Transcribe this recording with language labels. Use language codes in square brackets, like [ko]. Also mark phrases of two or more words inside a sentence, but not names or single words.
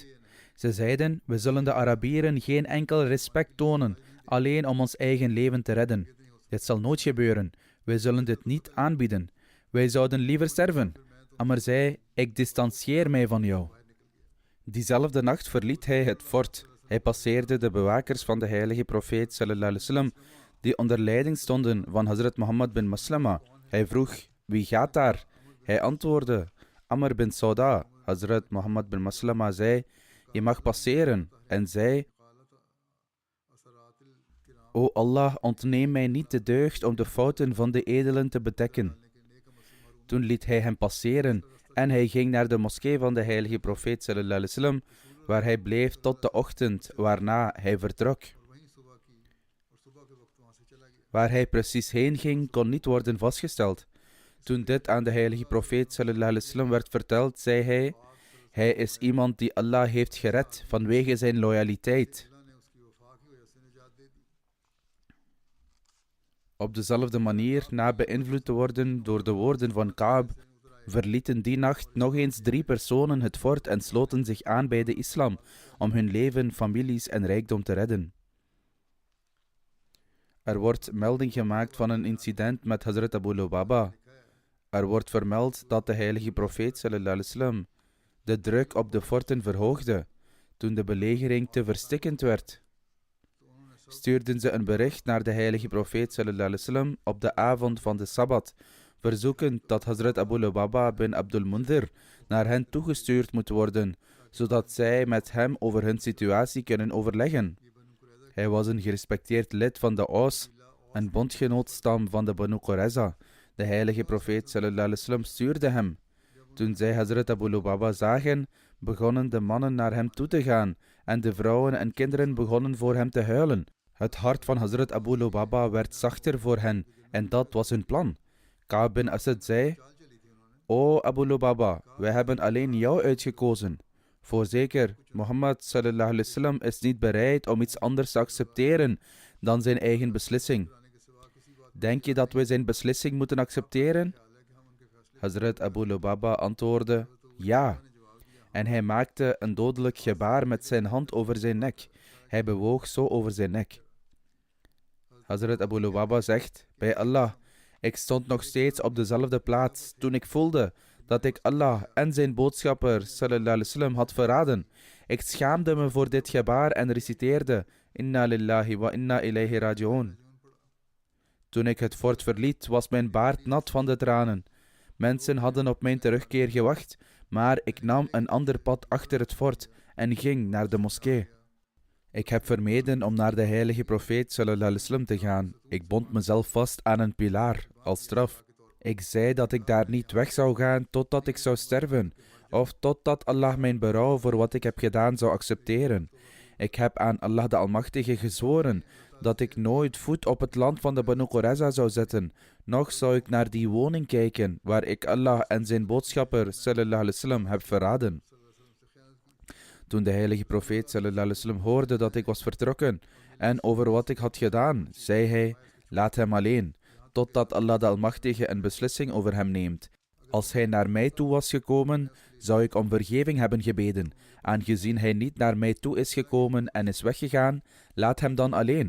[nl] Ze zeiden, we zullen de Arabieren geen enkel respect tonen, alleen om ons eigen leven te redden. Dit zal nooit gebeuren. Wij zullen dit niet aanbieden. Wij zouden liever sterven. Amr zei, ik distantieer mij van jou. Diezelfde nacht verliet hij het fort. Hij passeerde de bewakers van de heilige profeet [ar] صلى الله عليه وسلم, [nl] die onder leiding stonden van Hazrat Muhammad bin Maslama. Hij vroeg, wie gaat daar? Hij antwoordde, Amr bin Sauda. Hazrat Muhammad bin Maslama zei, je mag passeren, en zei, O Allah, ontneem mij niet de deugd om de fouten van de edelen te bedekken. Toen liet hij hem passeren en hij ging naar de moskee van de heilige profeet [ar] صلى الله عليه وسلم, [nl] waar hij bleef tot de ochtend, waarna hij vertrok. Waar hij precies heen ging, kon niet worden vastgesteld. Toen dit aan de heilige profeet [ar] صلى الله عليه وسلم [nl] werd verteld, zei hij is iemand die Allah heeft gered vanwege zijn loyaliteit. Op dezelfde manier, na beïnvloed te worden door de woorden van Kaab, verlieten die nacht nog eens 3 personen het fort en sloten zich aan bij de islam om hun leven, families en rijkdom te redden. Er wordt melding gemaakt van een incident met Hazrat Abu Lubaba. Er wordt vermeld dat de heilige profeet [ar] صلى الله عليه وسلم [nl] de druk op de forten verhoogde toen de belegering te verstikkend werd. Stuurden ze een bericht naar de heilige profeet [ar] صلى الله عليه وسلم [nl] op de avond van de Sabbat, verzoekend dat Hazrat Abu Lubaba bin Abdul Mundhir naar hen toegestuurd moet worden, zodat zij met hem over hun situatie kunnen overleggen. Hij was een gerespecteerd lid van de Aus, een bondgenootstam van de Banu Qurayza. De heilige profeet [ar] صلى الله عليه وسلم [nl] stuurde hem. Toen zij Hazrat Abu Lubaba zagen, begonnen de mannen naar hem toe te gaan en de vrouwen en kinderen begonnen voor hem te huilen. Het hart van Hazrat Abu Lubaba werd zachter voor hen en dat was hun plan. Ka'b bin Asad zei: O Abu Lubaba, wij hebben alleen jou uitgekozen. Voorzeker, Mohammed [ar] صلى الله عليه وسلم [nl] is niet bereid om iets anders te accepteren dan zijn eigen beslissing. Denk je dat wij zijn beslissing moeten accepteren? Hazrat Abu Lubaba antwoordde: ja. En hij maakte een dodelijk gebaar met zijn hand over zijn nek. Hij bewoog zo over zijn nek. Hazrat Abu Lubaba zegt: bij Allah, ik stond nog steeds op dezelfde plaats toen ik voelde dat ik Allah en zijn boodschapper [ar] صلى الله عليه وسلم [nl] had verraden. Ik schaamde me voor dit gebaar en reciteerde: [ar] إنا لله وإنا إليه راجعون. [nl] Toen ik het fort verliet, was mijn baard nat van de tranen. Mensen hadden op mijn terugkeer gewacht, maar ik nam een ander pad achter het fort en ging naar de moskee. Ik heb vermeden om naar de heilige profeet [ar] صلى الله عليه وسلم [nl] te gaan. Ik bond mezelf vast aan een pilaar, als straf. Ik zei dat ik daar niet weg zou gaan totdat ik zou sterven, of totdat Allah mijn berouw voor wat ik heb gedaan zou accepteren. Ik heb aan Allah de Almachtige gezworen dat ik nooit voet op het land van de Banu Qurayza zou zetten, noch zou ik naar die woning kijken waar ik Allah en zijn boodschapper [ar] صلى الله عليه وسلم [nl] heb verraden. Toen de heilige profeet [ar] صلى الله عليه وسلم [nl] hoorde dat ik was vertrokken en over wat ik had gedaan, zei hij: laat hem alleen, totdat Allah de Almachtige een beslissing over hem neemt. Als hij naar mij toe was gekomen, zou ik om vergeving hebben gebeden. Aangezien hij niet naar mij toe is gekomen en is weggegaan, laat hem dan alleen.